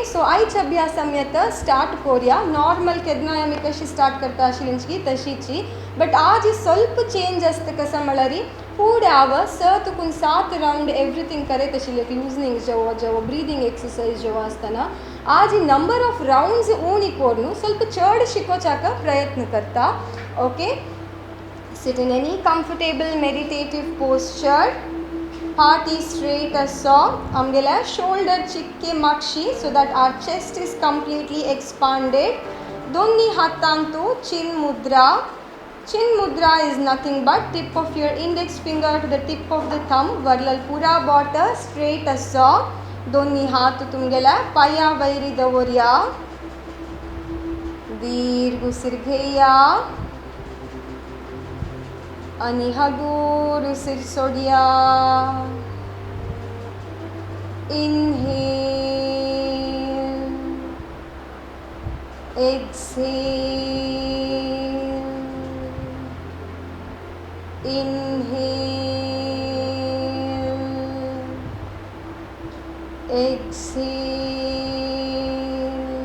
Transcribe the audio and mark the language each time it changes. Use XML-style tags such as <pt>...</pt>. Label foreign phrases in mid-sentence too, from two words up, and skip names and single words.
<kok>सो आयच अभ्यास आमी आतां स्टार्ट करूया. नॉर्मल केन्नाय आमी कशी स्टार्ट करता आशिल्लींची तशीची, बट आज ಸ್ವಲ್ಪ चेंज आसता. कसं म्हळ्यार फूड हांव तुकून 7</kok> <en>round everything</en> <kok>करत आशिल्लें. लूजनिंग जेवो</kok> <en>breathing exercise</en> <kok>जेवो आसतना आज</kok> <en>number of rounds</en> <kok>उणी करून ಸ್ವಲ್ಪ चड शिकोवचाक प्रयत्न करता.</kok> <en>ओके. Sit in any comfortable meditative posture. Heart is straight as saw.</en> <kok>Amgela shoulder chikke makshi</kok> <en>so that our chest is completely expanded.</en> <kok>Donni hatantu</kok> <en>chin mudra. Chin mudra is nothing but tip of your index finger to the tip of the thumb.</en> <kok>Varlal pura bota</kok> <en>straight as saw.</en> <kok>Donni hatu tumgela paya vairi davorya. Dirgh usir gheya. आणि हगूर उसिर सोडिया.</kok> <en>inhale, exhale, inhale, exhale.</en>